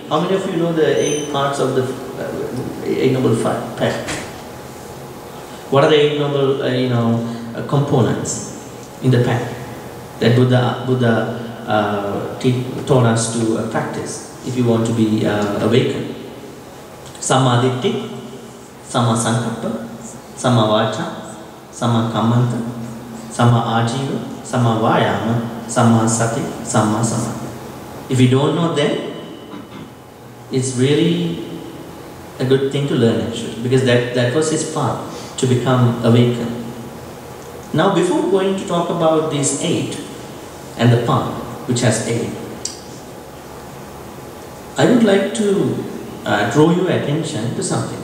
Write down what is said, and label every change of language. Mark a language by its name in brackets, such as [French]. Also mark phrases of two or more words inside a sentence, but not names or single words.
[English] How many of you know the 8 parts of the Eight Noble Path? What are the 8 noble, components in the path that Buddha taught us to practice if you want to be awakened? [Pali] Sammaditthi, Samma Sankappa, Samma Vacha, Samma Kammanta, Samma Ajiva, Samma Vayama, Samma Sati, Samma Samadhi. [English] If you don't know them, it's really a good thing to learn actually, because that was his path to become awakened. Now before going to talk about these 8 and the path which has 8, I would like to draw your attention to something.